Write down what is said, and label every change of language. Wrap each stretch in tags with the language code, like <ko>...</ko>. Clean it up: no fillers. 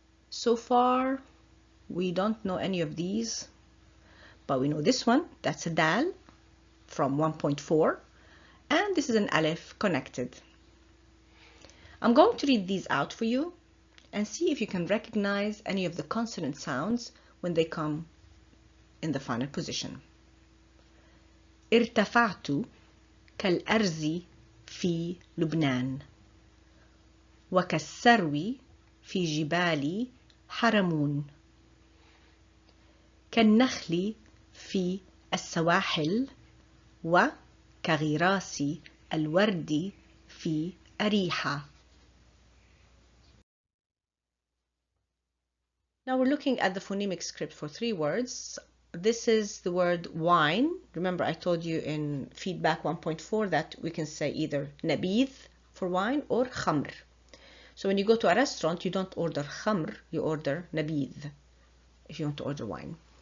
<en>So far, we don't know any of these, but we know this one, that's a dal from 1.4, and this is an alif connected. I'm going to read these out for you and see if you can recognize any of the consonant sounds when they come in the final position.</en> <ar>ارتفعت كالأرز في لبنان وكالسرو في جبال حرمون كالنخل في السواحل وكغراس الورد في أريحة.</ar> <en>Now we're looking at the phonemic script for 3 words. This is the word wine. Remember I told you in feedback 1.4 that we can say either nabidh for wine or khamr. So when you go to a restaurant, you don't order khamr, you order nabidh if you want to order wine.</en>